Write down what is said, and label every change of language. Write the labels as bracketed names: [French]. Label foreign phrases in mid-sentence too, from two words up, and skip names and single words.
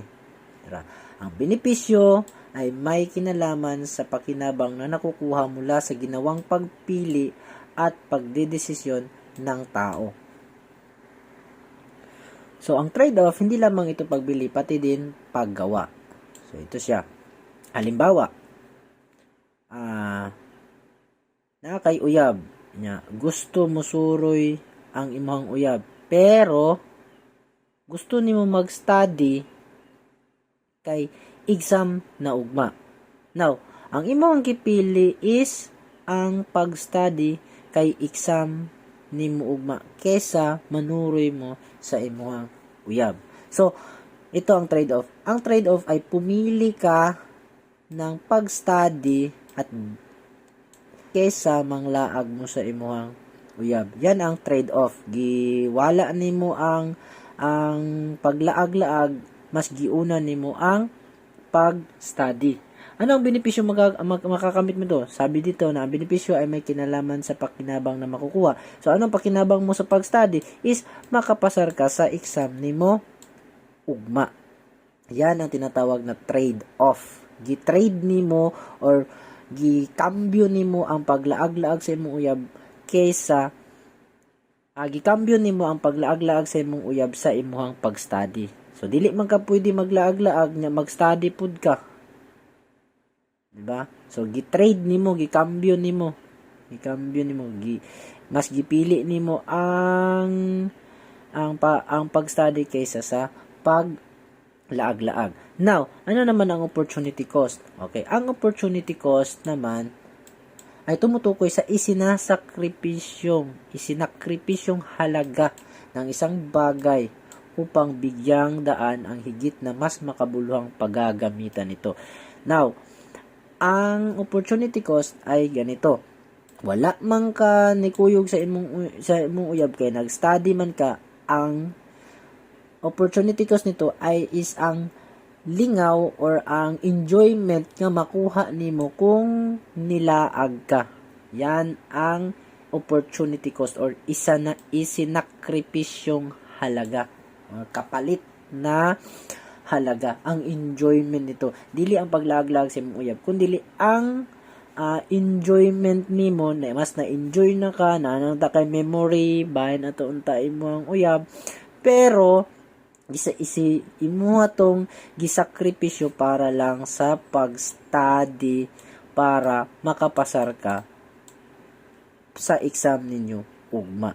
[Filipino] Ang benepisyo ay may kinalaman sa pakinabang na nakukuha mula sa ginawang pagpili at pagdedesisyon ng tao. So, ang trade-off, hindi lamang ito pagbili, pati din paggawa. So, ito siya. Halimbawa, [Cebuano] na kay uyab, gusto mo suroy ang imong uyab, pero gusto nimo mag-study kay exam na ugma. Now, ang imong gipili is ang pag-study kay exam nimo ugma kesa manuroy mo sa imong uyab. [Filipino] So, ito ang trade-off. Ang trade-off ay pumili ka ng pag-study at kesa [Cebuano] manglaag mo sa imuhang uyab. [Filipino] Yan ang trade-off. [Cebuano] Giwala nimo ang paglaag-laag, mas giuna nimo ang pag-study. [Filipino] Ano ang benepisyo makakamit mo to? Sabi dito na ang benepisyo ay may kinalaman sa pakinabang na makukuha. So, anong pakinabang mo sa pag-study is makapasar ka sa exam [Cebuano] nimo ugma. [Filipino] Yan ang tinatawag na trade-off. [Cebuano] Gi-trade nimo or gikambyo nimo ang paglaag-laag sa imong uyab kaysa gikambyo nimo ang paglaag-laag sa imong uyab sa imong pag-study. So dili man ka pwede maglaag-laag nya mag-study pud ka. [Filipino] Diba? [Cebuano] So gi-trade nimo, gikambyo nimo. Mas gipili nimo ang pag-study kaysa sa paglaag-laag. [Filipino] Now, ano naman ang [English] opportunity cost? [Filipino] Okay, ang [English] opportunity cost [Filipino] naman ay tumutukoy sa isinakripisyong halaga ng isang bagay upang bigyang daan ang higit na mas makabuluhang paggagamitan nito. Now, ang [English] opportunity cost [Filipino] ay ganito. [Cebuano] Wala man ka nikuyog sa imong uyab kay nag-study man ka, ang [English] opportunity cost [Cebuano] nito is ang lingaw or ang enjoyment nga makuha nimo kung nilaag ka. [Filipino] Yan ang [English] opportunity cost [Filipino] or isinakripisyong halaga or kapalit na halaga. Ang enjoyment nito, [Cebuano] dili ang paglaag-laag sa imong uyab, kundi ang enjoyment nimo, na mas na-enjoy na ka, nanang ta kay memory, bahin ato unta imo ang uyab, pero isi imuha tong gisakripisyo para lang sa pag-study para makapasar ka sa exam ninyo ugma.